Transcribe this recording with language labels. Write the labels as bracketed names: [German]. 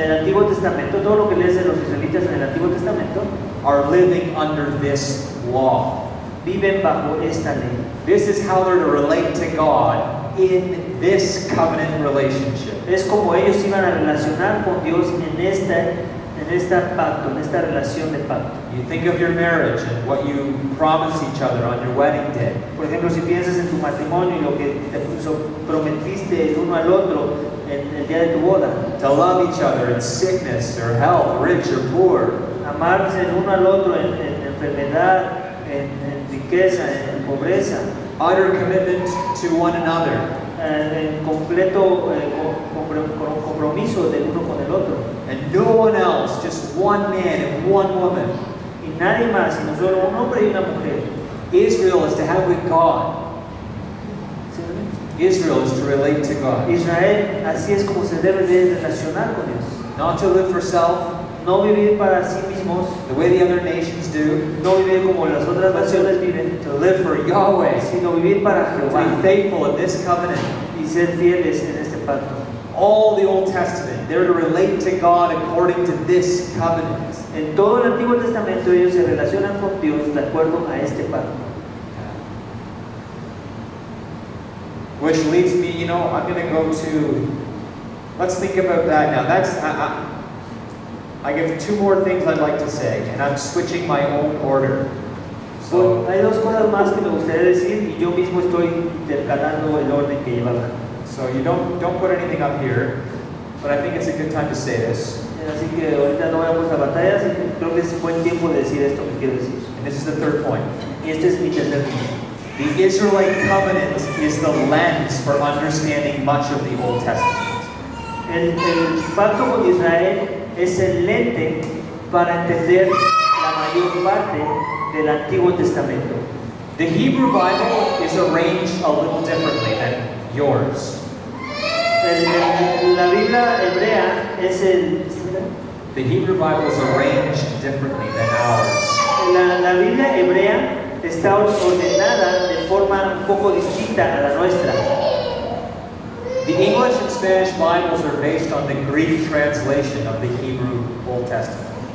[Spanish] el Antiguo Testamento, todo lo que lees de los israelitas en el Antiguo Testamento, [English] are living under this law. [Spanish] viven bajo esta ley. [English] This is how they're to relate to God in this covenant relationship. [Spanish] Es como ellos iban a relacionar con Dios en esta pacto, en esta relación de pacto. [English] You think of your marriage and what you promise each other on your wedding day. [Spanish] Por ejemplo, si piensas en tu matrimonio y lo que te prometiste el uno al otro en el día de tu boda, [English] To love each other in sickness or health, rich or poor. [Spanish] amarse el uno al otro en enfermedad, en riqueza, en pobreza, [English] Utter commitment to one another. [Spanish] en completo compromiso del uno con el otro. [English] And no one else, just one man and one woman. [Spanish] Y nadie más, sino solo un hombre y una mujer. [English] Israel is to have with God. Israel is to relate to God. [Spanish] Israel, así es como se debe de relacionar con Dios. [English] Not to live for self, [Spanish] No vivir para sí mismos, [English] the way the other nations do. [Spanish] no vivir como las otras naciones viven, [English] To live for Yahweh. [Spanish] sino vivir para [English] To [Spanish] Jehová [English] be faithful in this covenant. [Spanish] y ser fieles en este pacto. [English] All the Old Testament, they're to relate to God according to this covenant. [Spanish] En todo el Antiguo Testamento ellos se relacionan con Dios de acuerdo a este pacto. [English] Which leads me, I'm going to go to, let's think about that now. I give two more things I'd like to say, and I'm switching my own order. So, [Spanish] Hay dos cosas más que me gustaría decir y yo mismo estoy intercalando el orden que llevaba. [English] so you don't put anything up here, but I think it's a good time to say this. [Spanish] Así que ahorita no voy a poner batallas y creo que es buen tiempo de decir esto que quiero decir. [English] And this is the third point. [Spanish] Y este es mi tercer punto. [English] The Israelite covenant is the lens for understanding much of the Old Testament. [Spanish] El pacto con Israel es el lente para entender la mayor parte del Antiguo Testamento. [English] The Hebrew Bible is arranged a little differently than yours. [Spanish] La Biblia hebrea es [English] The Hebrew Bible is arranged differently than ours. [Spanish] la Biblia hebrea está ordenada de forma un poco distinta a la nuestra. [English] The English and Spanish Bibles are based on the Greek translation of the Hebrew Old Testament.